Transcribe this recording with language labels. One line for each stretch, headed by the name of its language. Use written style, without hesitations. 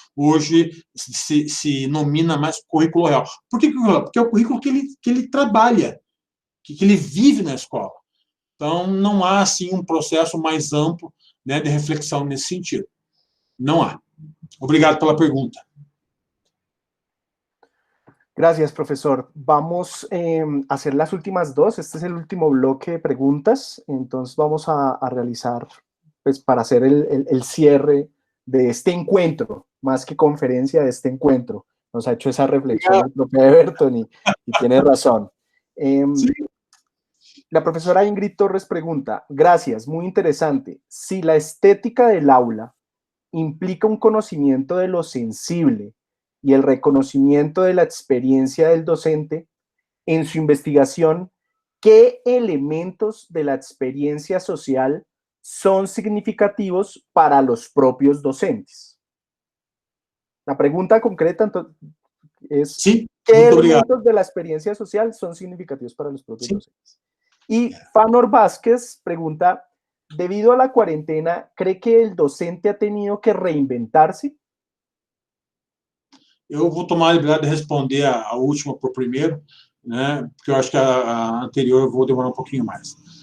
Portuguese: Hoje, se nomina mais currículo real. Por que currículo real? Porque é o currículo que ele trabalha, que ele vive na escola. Então, não há, assim, um processo mais amplo, né, de reflexão nesse sentido. Não há. Obrigado pela pergunta.
Spanish: Gracias, profesor. Vamos a hacer las últimas dos. Este es el último bloque de preguntas. Entonces vamos a realizar, pues, para hacer el cierre de este encuentro, más que conferencia, de este encuentro. Nos ha hecho esa reflexión el profe Everton y tiene razón. Sí. La profesora Ingrid Torres pregunta, gracias, muy interesante. Si la estética del aula implica un conocimiento de lo sensible y el reconocimiento de la experiencia del docente, en su investigación, ¿qué elementos de la experiencia social son significativos para los propios docentes? La pregunta concreta entonces, es, sí, ¿qué elementos de la experiencia social son significativos para los propios docentes? Y Fanor Vázquez pregunta, debido a la cuarentena, ¿cree que el docente ha tenido que reinventarse?
Portuguese: Eu vou tomar a liberdade de responder a última por primeiro, né, porque eu acho que a anterior eu vou demorar um pouquinho mais.